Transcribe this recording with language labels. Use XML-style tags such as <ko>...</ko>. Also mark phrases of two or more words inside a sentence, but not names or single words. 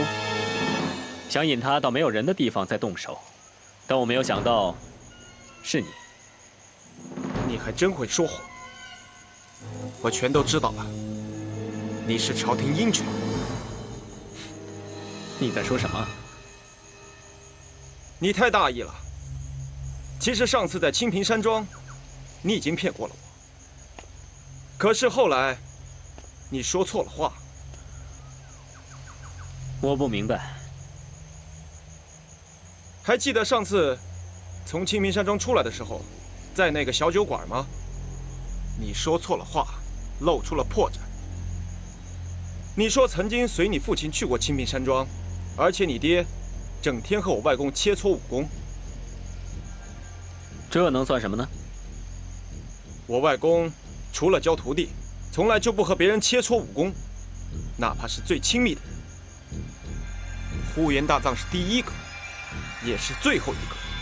<zh>想引他到沒有人的地方再動手，但我沒有想到是你。你還真會說謊，我全都知道了。你是朝廷鷹犬。你在說什麼？你太大意了。其實上次在清平山莊，你已經騙過了我。可是後來，你說錯了話。我不明白。還記得上次從清平山莊出來的時候，在那個小酒館嗎？你說錯了話，露出了破綻。你說曾經隨你父親去過清平山莊，而且你爹整天和我外公切磋武功。這能算什麼呢？我外公除了教徒弟，從來就不和別人切磋武功，哪怕是最親密的人。呼延大藏是第一個，也是最後一個。</zh>